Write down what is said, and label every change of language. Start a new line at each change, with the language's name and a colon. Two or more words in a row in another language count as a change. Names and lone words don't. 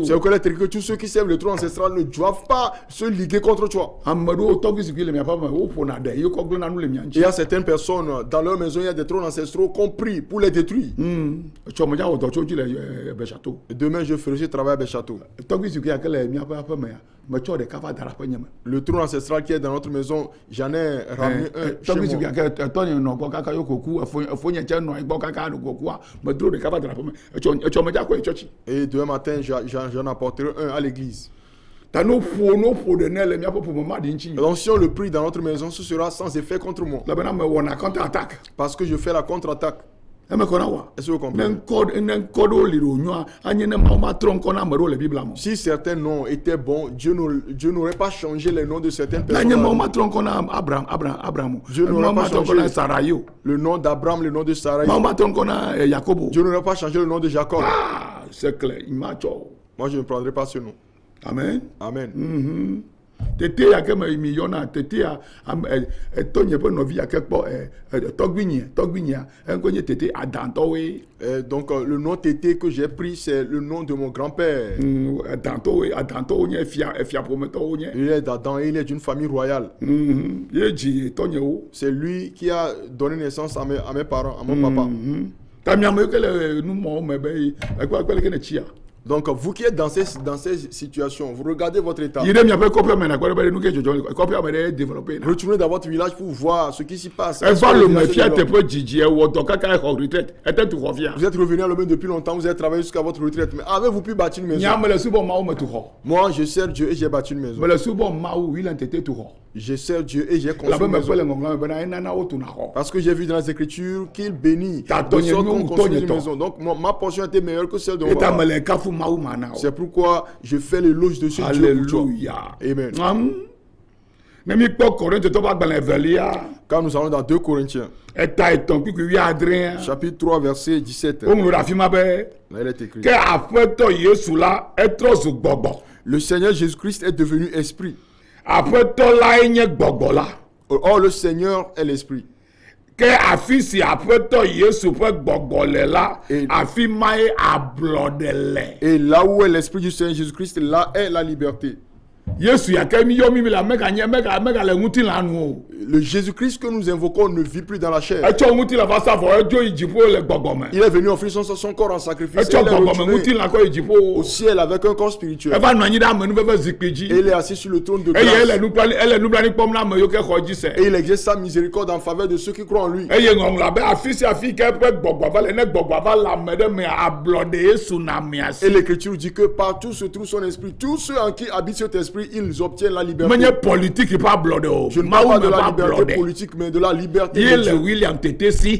French: C'est
Ewe: o.
French: reconnaître que tous ceux qui servent le trône ancestral ne doivent pas se liguer contre toi.
Ewe: Ame ɖewo tɔgbi zikpui le miaƒe me wo ƒona ɖe yiwo kɔ gblẽna nu le mia
French: Et il
Ewe: ŋuti.
French: y a certaines personnes, dans leur maison, il y a des trônes ancestraux compris pour les détruire.
Ewe: Tsɔ me dza wɔ dɔ tso ŋuti le Bɛsato.
French: Demain, je ferai ce travail à Béchâteau.
Ewe: Tɔgbi zikpui yake le miaƒe aƒe mea metsɔ ɖeka va da ɖe aƒenye me.
French: Le trône ancestral qui est dans notre maison, j'en ai ramené un chez
Ewe: Tɔgbi zikpui
French: moi.
Ewe: yake tɔnye nɔ gbɔ kaka yo koku efonye tse nɔ gbɔ kaka ɖo kokua medro ɖeka va da ɖe aƒe me etsɔ me dza kɔ yi tsɔtsi.
French: Et demain matin, j'en apporterai un à l'église.
Ewe: Ta no ƒo ɖe ne le miaƒe ƒome ma ɖi ŋuti.
French: Donc si on le prie dans notre maison, ce sera sans effet contre moi.
Ewe: Labena me wɔna
English: counter attack.
French: Parce que je fais la contre-attaque.
Ewe: Eme kɔna wa.
French: Est-ce que vous
Ewe: Ne
French: comprenez?
Ewe: ŋkɔ ɖewo li ɖo nyoa anye ne Mawu ma trɔ ŋkɔ na ame ɖewo le Biblia me.
French: Si certains noms étaient bons, Dieu n'aurait pas changé les noms de certaines
Ewe: Na nye Mawu
French: personnes.
Ewe: ma trɔ ŋkɔ na Abraham.
French: Dieu n'aurait
Ewe: Mawu ma
French: pas
Ewe: trɔ ŋkɔ na
French: changé
Ewe: Sarai o.
French: le nom d'Abraham, le nom de Sarah.
Ewe: Mawu ma trɔ ŋkɔ na Yakobo.
French: Dieu n'aurait pas changé le nom de Jacob. Ah, c'est clair, il m'a tsɔ. Moi, je ne prendrai pas ce nom. Amen. Amen.
Ewe: Tete yake me mi yɔna tete ya tɔnye ƒe nɔvi yake kpɔ tɔgbinyia eŋkɔ nye tete adantɔwoe.
French: Donc, le nom Tété que j'ai pris, c'est le nom de mon grand-père.
Ewe: Adantɔwo nye fia ƒometɔwo nye.
French: Il est d'Adam et il est d'une famille royale.
Ewe: Ye dzi tɔnyewo.
French: C'est lui qui a donné naissance à mes parents, à mon papa.
Ewe: Ta miame yiwo ke le numɔwo me be ekpe leke ne tsia.
French: Donc, vous qui êtes dans ces situations, vous regardez votre état.
Ewe: Yi ɖe miaƒe kɔƒea me nakpɔ ɖe be nu ke dzɔdzɔ kɔƒea me ɖe développé na.
French: Retournez dans votre village pour voir ce qui s'y passe.
Ewe: Eva le me fia
French: Vous
Ewe: teƒe dzidzi ewɔ dɔ kaka exɔ retraite ete tu xɔ fia.
French: êtes revenu à l'homme depuis longtemps, vous avez travaillé jusqu'à votre retraite. Mais avez-vous pu bâtir une maison?
Ewe: Nya me le subɔ Mawu me tu xɔ.
French: Moi, je sers Dieu et j'ai bâti une maison.
Ewe: Me le subɔ Mawu wi le tete tu xɔ.
French: Je sers Dieu et j'ai construit
Ewe: Labe
French: une
Ewe: me
French: maison.
Ewe: kpe le ŋɔŋlɔ me bena enana wo tuna xɔ.
French: Parce que j'ai vu dans les Écritures qu'il bénit
Ewe: Ta
French: de
Ewe: tonye
French: sorte
Ewe: nyɔnu
French: qu'on construit une
Ewe: tonyetɔ.
French: maison. Donc, ma portion était meilleure que celle de mon
Ewe: Eta
French: papa.
Ewe: me le kafu Mawu ma na o.
French: C'est pourquoi je fais l'éloge de ce Dieu pour toi. Alléluia. Amen.
Ewe: Ne mi kpɔ Korintotɔ ƒe agbalẽ evelia
French: Quand nous allons dans 2 Corinthiens,
Ewe: eta etɔ̃ kpikpui wuiadrea.
French: chapitre 3, verset 17,
Ewe: Woŋlɔ ɖe afi ma be
French: là, il est écrit.
Ewe: ke Aƒetɔ Yesu la etrɔ zu gbɔgbɔ.
French: Le Seigneur Jésus-Christ est devenu esprit.
Ewe: Aƒetɔ lae nye gbɔgbɔ la.
French: Or, le Seigneur est l'esprit.
Ewe: Ke afi si Aƒetɔ Yesu ƒe gbɔgbɔ le la,
French: Et-
Ewe: afi mae ablɔɖe le.
French: Et là où est l'esprit du Seigneur Jésus-Christ, là est la liberté.
Ewe: Yesu yake mi yɔ mi le mega le ŋutilã nu o.
French: le Jésus-Christ que nous invoquons ne vit plus dans la chair.
Ewe: etsɔ ŋuti la va sa vɔ edzo yi dziƒo le gbɔgbɔme
French: Il est venu offrir son corps en sacrifice.
Ewe: etsɔ
French: Il est
Ewe: gbɔgbɔme ŋuti
French: retourné
Ewe: la kɔ yi dziƒo
French: au ciel avec un corps spirituel.
Ewe: eva nɔ anyi ɖe amenuveve zikpui dzi
French: Et il est assis sur le trône de
Ewe: eye
French: grâce.
Ewe: ele nublanui kpɔm na ame yiwo ke xɔ dzi se
French: Et il exerce sa miséricorde en faveur de ceux qui croient en lui.
Ewe: eye ŋɔŋlɔ abe afi sia afi ke eƒe gbɔgbɔ va le ne gbɔgbɔ va le ame ɖe me ablɔ de yesu na mia
French: Et si l'écriture dit que partout se trouve son esprit. Tous ceux en qui habite cet esprit, ils obtiennent la liberté.
Ewe: menye politiki ƒe ablɔ de o
French: Je ne parle
Ewe: mawu
French: pas
Ewe: me
French: de
Ewe: ƒe
French: la
Ewe: ablɔ
French: liberté
Ewe: de
French: politique, mais de la liberté
Ewe: ye
French: de
Ewe: le
French: Dieu.
Ewe: William tete si